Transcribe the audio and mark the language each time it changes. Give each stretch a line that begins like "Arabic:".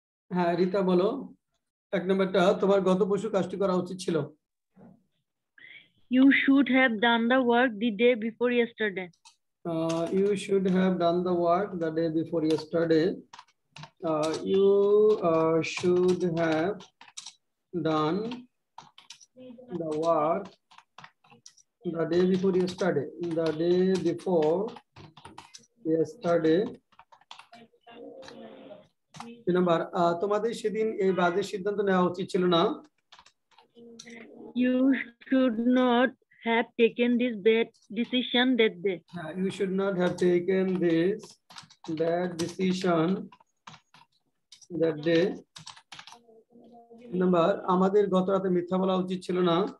Bangla: হ্যাঁ রিতা বলো, এক নম্বরটা তোমার গত পরশু কাজটি করা উচিত ছিল।
English: You should have done the work the day before yesterday. You should have done the work the day before yesterday. You should have done the work the day before yesterday. The day before yesterday.
Bangla: Number তোমাদের সেদিন এই বাজের সিদ্ধান্ত নেওয়া উচিত ছিল না।
English: You should not have taken this bad decision that day. You should not have taken this bad decision that day.
Bangla: Number আমাদের গত রাতে মিথ্যা বলা উচিত ছিল না।